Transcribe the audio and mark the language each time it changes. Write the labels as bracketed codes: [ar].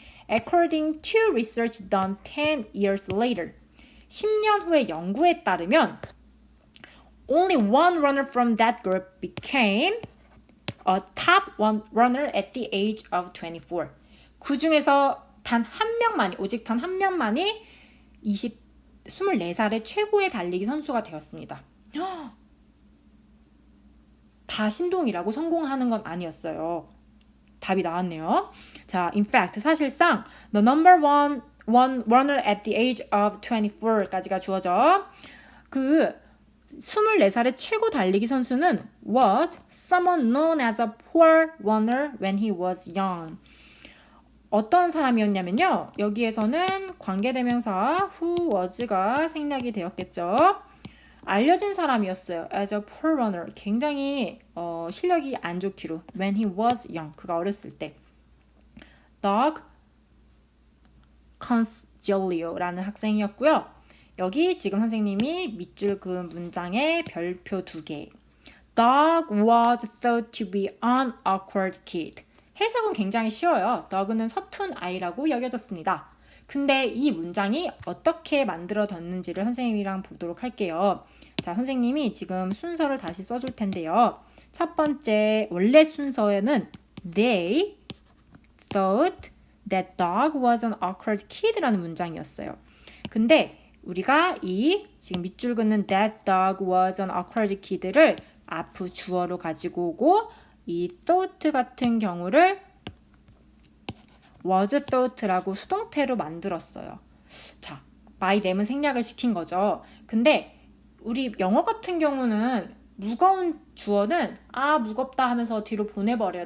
[en] According to research done 10 years later, [ko] 10년 후의 연구에 따르면 [en] only one runner from that group became a top one runner at the age of 24. [ko] 그 중에서 단 한 명만이, 오직 단 한 명만이 24살의 최고의 달리기 선수가 되었습니다. 다 신동이라고 성공하는 건 아니었어요. 답이 나왔네요. [en] 자, in fact, [ko] 사실상 [en] the number one runner at the age of 24까지가 주어져. [ko] 그 24살의 최고 달리기 선수는 [en] was someone known as a poor runner when he was young. [ko] 어떤 사람이었냐면요. 여기에서는 관계대명사 who was가 생략이 되었겠죠. 알려진 사람이었어요. [en] As a poor runner. [ko] 굉장히 실력이 안 좋기로. [en] When he was young. [ko] 그가 어렸을 때. Doug Consiglio라는 학생이었고요. 여기 지금 선생님이 밑줄 그은 문장에 별표 2개. [en] Doug was thought to be an awkward kid. [ko] 해석은 굉장히 쉬워요. Doug는 서툰 아이라고 여겨졌습니다. 근데 이 문장이 어떻게 만들어졌는지를 선생님이랑 보도록 할게요. 자, 선생님이 지금 순서를 다시 써줄 텐데요. 첫 번째 원래 순서에는 [en] They thought that dog was an awkward kid [ko] 라는 문장이었어요. 근데 우리가 이 지금 밑줄 긋는 [en] that dog was an awkward kid [ko] 를 앞 주어로 가지고 오고 이 thought 같은 경우를 was thought라고 수동태로 만들었어요. 자, by them은 생략을 시킨 거죠. 근데 우리 영어 같은 경우는 무거운 주어는 무겁다 하면서 뒤로 보내버려요.